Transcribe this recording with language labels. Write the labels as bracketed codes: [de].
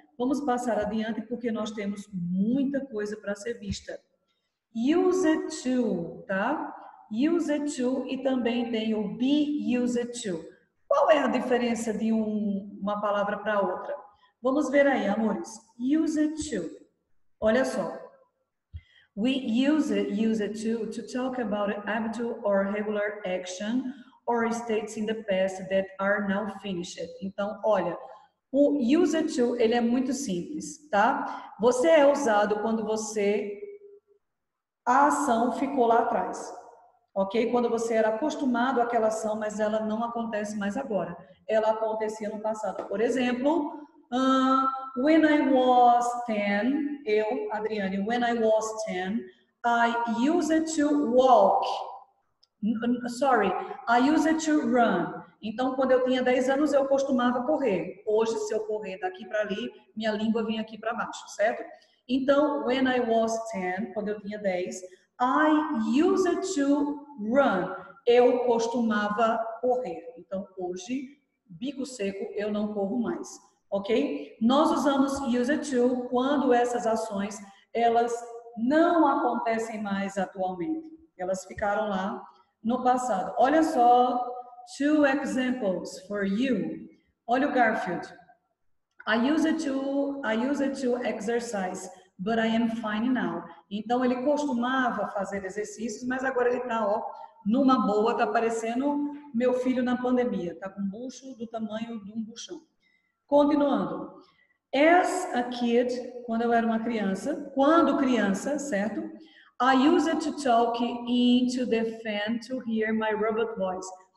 [pt] Vamos passar adiante porque nós temos muita coisa para ser vista. Use to, tá? Use to e também tem o be used to. Qual é a diferença de uma palavra para outra? Vamos ver aí, amores. Use to. Olha só. [en] We use it to talk about an habitual or regular action or states in the past that are now finished. [pt] Então, olha, o use it to, ele é muito simples, tá? Você é usado quando a ação ficou lá atrás, ok? Quando você era acostumado àquela ação, mas ela não acontece mais agora. Ela acontecia no passado. Por exemplo, [en] when I was 10, eu, Adriane, when I was 10, I used to walk. Sorry, I used to run. [pt] Então, quando eu tinha 10 anos, eu costumava correr. Hoje, se eu correr daqui para ali, minha língua vem aqui para baixo, certo? [en] Então, when I was 10, [pt] quando eu tinha 10, [en] I used to run. [pt] Eu costumava correr. Então, hoje, bico seco, eu não corro mais. Ok? Nós usamos used to quando essas ações, elas não acontecem mais atualmente. Elas ficaram lá no passado. Olha só, [en] two examples for you. [pt] Olha o Garfield. [en] I used to exercise, but I am fine now. [pt] Então, ele costumava fazer exercícios, mas agora ele está, ó, numa boa, tá parecendo meu filho na pandemia. Tá com um bucho do tamanho de um buchão. Continuando. [en] As a kid, [pt] quando eu era uma criança, certo? [en] I used to talk into the fan to hear my robot voice.